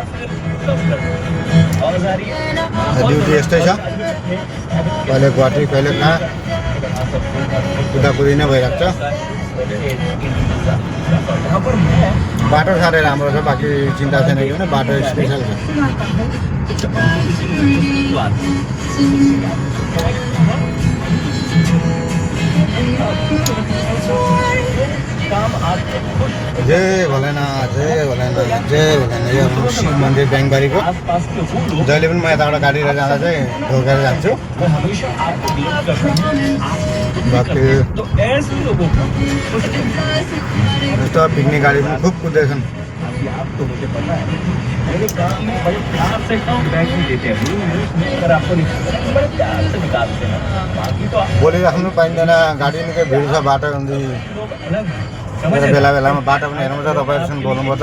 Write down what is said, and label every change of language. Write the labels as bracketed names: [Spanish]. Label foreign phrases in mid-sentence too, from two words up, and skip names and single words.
[Nepali] ड्युटी यस्तै छ कहिले गुवाहाटी कहिले कहाँ कुदाकुदी नै भइरहेको छ। बाटो साह्रै राम्रो छ बाँकी चिन्ता छैन किन बाटो स्पेसल छ। जय भोलेनाथ जय भोलेनाथ जय भोलेनाथ। यो शिव मन्दिर ब्याङबारीको जहिले पनि म यताबाट गाडी लिएर जाँदा चाहिँ ढोकेर जान्छु। बाँकी यस्तो पिकनिक गाडी पनि खुब कुद्दैछन्। बोलिराख्नु पाइँदैन गाडी निकै भिड छ बाटो बेला बेलामा बाटो पनि हेर्नुपर्छ तपाईँहरूसँग बोल्नुपर्छ।